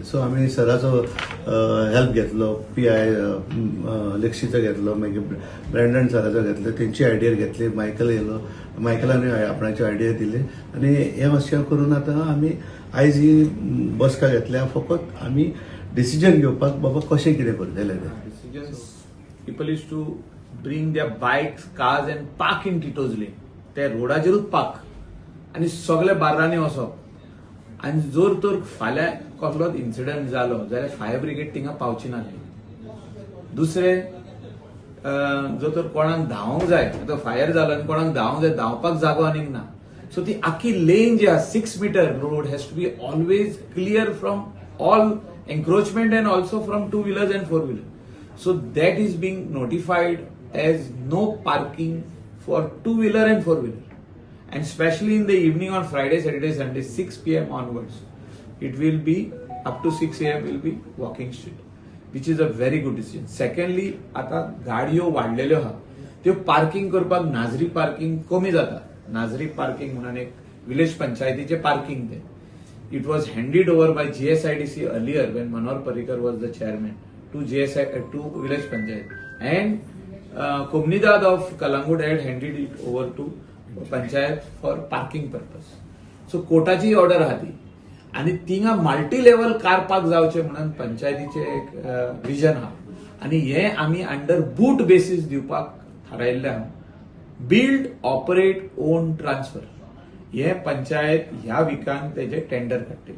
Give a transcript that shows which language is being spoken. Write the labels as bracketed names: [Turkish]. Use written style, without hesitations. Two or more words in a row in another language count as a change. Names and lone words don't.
[Konkani] सो आमी सराचो हेल्प घेतलो, PI लक्षीचो घेतलो, मागीर ब्रँडन सराचो घेतलो, तेंची आयडिया घेतली, मायकल येयलो, मायकलान आपणाची आयडिया दिली आनी हे मातशें करून आतां आमी आयज ही बसका घेतल्या. फकत आमी डिसिजन घेवपाक बाबा कशें कितें करतले ते. [English] People used to bring their bikes, cars and park in Tito's lane. [Konkani] ते रोडाचेरूच पार्क आनी सगळे बार्रांनी वचप. आनी जोर तर फाल्यां कसलोच इन्सिडंट जालो जाल्यार [English] fire brigade [Konkani] थिंगा पावची नासली. दुसरे जो तर कोणाक धांवूंक जाय, आतां फायर जालो आनी कोणाक धांवूंक जाय, धांवपाक जागो आनीक ना. सो ती आख्खी लेन जी आहा [English] 6 meter road has to be always clear from all encroachment and also from 2 wheelers and 4 wheelers. So that is being notified as no parking for 2 wheeler and 4 wheeler. And especially in the evening on Friday, Saturday, Sunday, 6 PM onwards, it will be up to 6 AM will be walking street, which is a very good decision. Secondly, [Konkani] आता गाडयो वाढलेल्यो आहा त्यो पार्किंग करपाक नाजरी पार्किंग कमी जाता. नाजरी पार्किंग म्हणून एक विलेज पंचायतीचे पार्किंग ते. [English] It was handed over by GSIDC earlier when Manohar Parrikar was the chairman to village panchayat, and Comunidad of Kalangut had handed it over to panchayat for parking purpose. [Konkani] सो कोर्टाची ऑर्डर आहा ती आनी थिंगा [English] multi level car park [Konkani] जावचे म्हणून पंचायतीचे एक विजन आहा आनी हे आमी [English] under BOOT basis [Konkani] दिवपाक थारायल्ले आहा. [English] build operate own transfer [Konkani] हे पंचायत ह्या विकान तेजे टेंडर काडटले.